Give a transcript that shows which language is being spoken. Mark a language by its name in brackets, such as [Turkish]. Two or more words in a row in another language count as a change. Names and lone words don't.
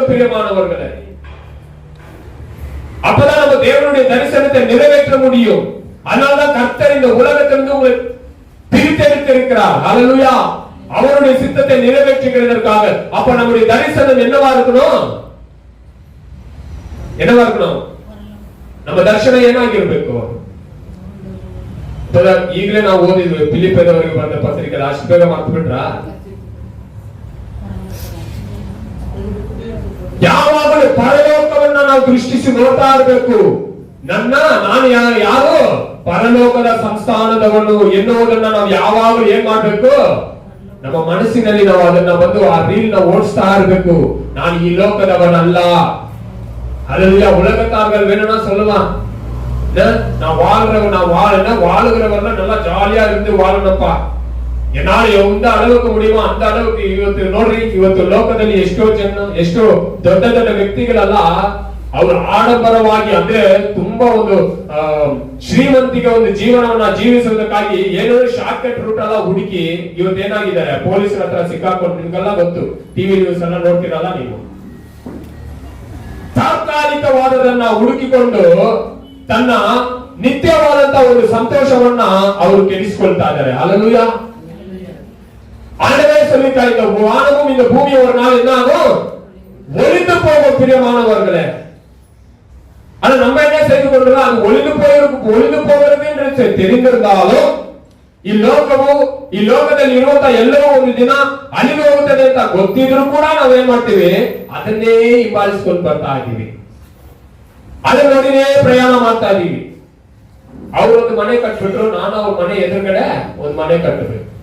[Tamil] பிரியமானவர்களே, அப்பதான் நம்ம தேவனுடைய தரிசனத்தை நிறைவேற்ற முடியும். அதனால்தான் கர்த்தர் இந்த உலகத்திலிருந்து உங்களை பிரித்தெடுத்திருக்கிறார். அல்லேலூயா. அவருடைய சித்தத்தை நிறைவேற்றுகிறதற்காக. அப்ப நம்முடைய தரிசனம் என்னவா இருக்கணும்? என்னவா இருக்கணும்? நம்ம தரிசனம் [Kannada] ಏನಾಗಿ ಇರಬೇಕು? ಈಗಲೇ ನಾವು ಓದಿದ್ವಿ ಫಿಲಿಪ್ಪದವರಿಗೆ ಬಂದ ಪತ್ರಿಕೆ, ಅಷ್ಟು ಬೇಗ ಮರ್ತು ಬಿಟ್ರಾ? ಯಾವಾಗಲೂ ಪರಲೋಕವನ್ನ ನಾವು ದೃಷ್ಟಿಸಿ ನೋಡ್ತಾ ಇರಬೇಕು. ನಾನು ಯಾರು? ಪರಲೋಕದ ಸಂಸ್ಥಾನದವನು ಎನ್ನುವುದನ್ನ ನಾವು ಯಾವಾಗಲೂ ಏನ್ ಮಾಡ್ಬೇಕು? ನಮ್ಮ ಮನಸ್ಸಿನಲ್ಲಿ ನಾವು ಅದನ್ನ ಆ ರೀಲ್ ನ ಓಡಿಸ್ತಾ ಇರಬೇಕು. ನಾನು ಈ ಲೋಕದವನಲ್ಲ. [Tamil] அல்லேலூயா. உலகத்தார்கள் வேணும்னா சொல்லலாம், நான் வாழுகிறவர்கள் நல்லா ஜாலியா இருந்து வாழணும்ப்பா, என்னால எந்த அளவுக்கு முடியுமோ அந்த அளவுக்கு. [Kannada] ಇವತ್ತು ಲೋಕದಲ್ಲಿ ಎಷ್ಟೋ ದೊಡ್ಡ ದೊಡ್ಡ ವ್ಯಕ್ತಿಗಳೆಲ್ಲ ಅವರು ಆಡಂಬರವಾಗಿ, ಅಂದ್ರೆ ತುಂಬಾ ಶ್ರೀಮಂತಿಗೆ ಜೀವನವನ್ನ ಜೀವಿಸುವುದಕ್ಕಾಗಿ ಏನೋ [English] short cut route [Kannada] ಎಲ್ಲ ಹುಡುಕಿ ಇವತ್ತೇನಾಗಿದ್ದಾರೆ, ಪೊಲೀಸರ ಹತ್ರ ಸಿಕ್ಕಾಕೊಂಡು. ನಿಮ್ಗೆಲ್ಲ ಗೊತ್ತು, [English] TV news [Kannada] ಎಲ್ಲ ನೋಡ್ತಿರಲ್ಲ ನೀವು. ತಾತ್ಕಾಲಿಕವಾದದನ್ನ ಹುಡುಕಿಕೊಂಡು ತನ್ನ ನಿತ್ಯವಾದಂತ ಒಂದು ಸಂತೋಷವನ್ನ ಅವರು ಕೆಡಿಸಿಕೊಳ್ತಾ ಇದ್ದಾರೆ. [Tamil] அல்லேலூயா. ஆண்டவே சொல்லிட்டா, இந்த வானமும் இந்த பூமி ஒரு நாள் என்ன ஆகும்? ஒளிந்து போகும். பிரியமானவர்களே, ஆனா நம்ம என்ன செய்து கொள்றோம்? அது ஒளிந்து போகிறது என்று தெரிந்திருந்தாலும் [Kannada] ಈ ಲೋಕದಲ್ಲಿ ಇರುವಂತ ಎಲ್ಲವೂ ಒಂದು ದಿನ ಅಳಿದು ಹೋಗುತ್ತದೆ ಅಂತ ಗೊತ್ತಿದ್ರು ಕೂಡ ನಾವೇನ್ ಮಾಡ್ತೀವಿ? ಅದನ್ನೇ ಹಿಂಬಾಲಿಸಿಕೊಂಡು ಬರ್ತಾ ಇದ್ದೀವಿ, ಅದನ್ನ ನೋಡಿನೇ ಪ್ರಯಾಣ ಮಾಡ್ತಾ ಇದೀವಿ. ಅವ್ರು ಒಂದು ಮನೆ ಕಟ್ಬಿಟ್ರು, ನಾನು ಅವ್ರ ಮನೆ ಎದುರುಗಡೆ ಒಂದು ಮನೆ ಕಟ್ಟಬೇಕು.